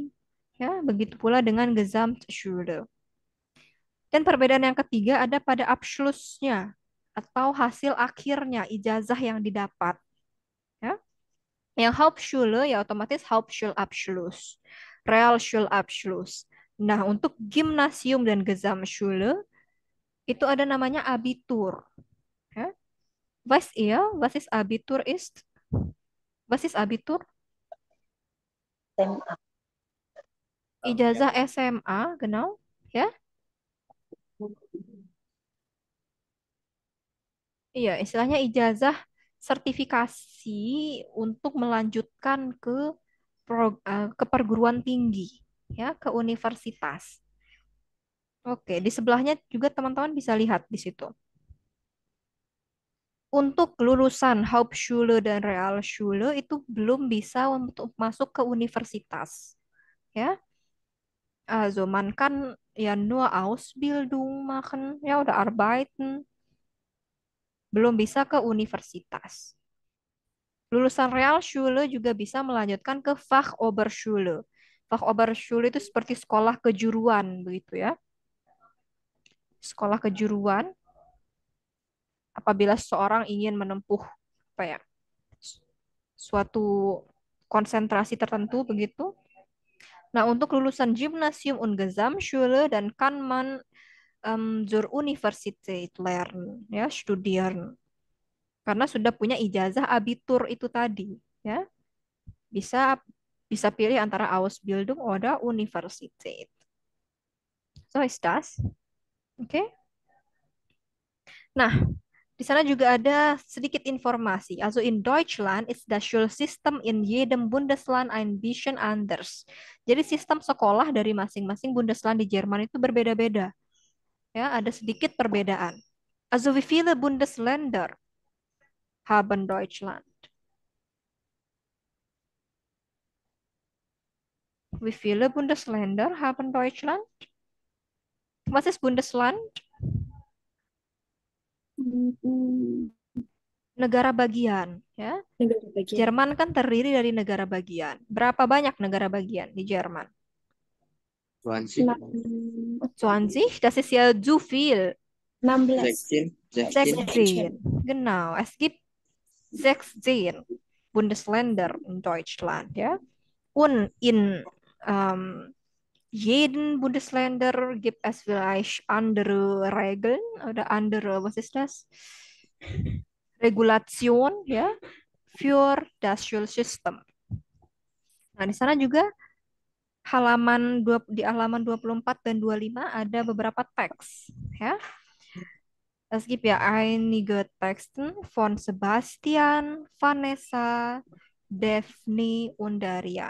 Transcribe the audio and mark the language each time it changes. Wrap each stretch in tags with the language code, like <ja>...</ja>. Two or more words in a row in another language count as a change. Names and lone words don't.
<id>Ya, begitu pula dengan Gesamtschule. Dan perbedaan yang ketiga ada pada Abschlussnya atau hasil akhirnya, ijazah yang didapat. Ya. Yang Hauptschule ya otomatis Hauptschulabschluss, Realschulabschluss. Nah, untuk Gymnasium dan Gesamtschule itu ada namanya Abitur. Ya.</id> <de>Was ihr, was ist Abitur ist? Was ist Abitur?</de> <id>SMA. Ijazah SMA, genau. Ya. Iya, istilahnya ijazah sertifikasi untuk melanjutkan ke perguruan tinggi, ya, ke universitas. Oke, di sebelahnya juga teman-teman bisa lihat di situ. Untuk lulusan Hauptschule dan Realschule itu belum bisa untuk masuk ke universitas, ya.</id> <de>Also man kann ja nur Ausbildung machen,</de> <id>ya udah arbeiten, belum bisa ke universitas. Lulusan Realschule juga bisa melanjutkan ke Fachoberschule. Fachoberschule itu seperti sekolah kejuruan begitu ya. Sekolah kejuruan apabila seseorang ingin menempuh apa ya? Suatu konsentrasi tertentu begitu. Nah, untuk lulusan Gymnasium und Gesamtschule dan</id> <de>kann man zur Universität lernen,</de> <id>ya, studieren. Karena sudah punya ijazah abitur itu tadi, ya. Bisa bisa pilih antara</id> <de>Ausbildung oder Universität. So ist das. Oke.</de> <id>Nah, di sana juga ada sedikit informasi.</id> <de>Also in Deutschland ist das Schulsystem in jedem Bundesland ein bisschen anders.</de> <id>Jadi sistem sekolah dari masing-masing Bundesland di Jerman itu berbeda-beda. Ya, ada sedikit perbedaan.</id> <de>Also wie viele Bundesländer haben Deutschland? Wie viele Bundesländer haben Deutschland? Was ist Bundesland?</de> <id>Negara bagian, ya. Negara bagian. Jerman kan terdiri dari negara bagian. Berapa banyak negara bagian di Jerman? 20. 20,</id> <de>das ist ja zu viel. 16. 16. Genau, es gibt 16 Bundesländer in Deutschland, ja. Und in jeden Bundesländer gibt es vielleicht andere Regeln oder andere, was ist das? Regulation, ya, für das Schulsystem.</de> <id>Nah, di sana juga di halaman 24 dan 25 ada beberapa teks ya.</id> <de>Es gibt ja einige Texten von Sebastian, Vanessa, Daphne, und Darian.</de>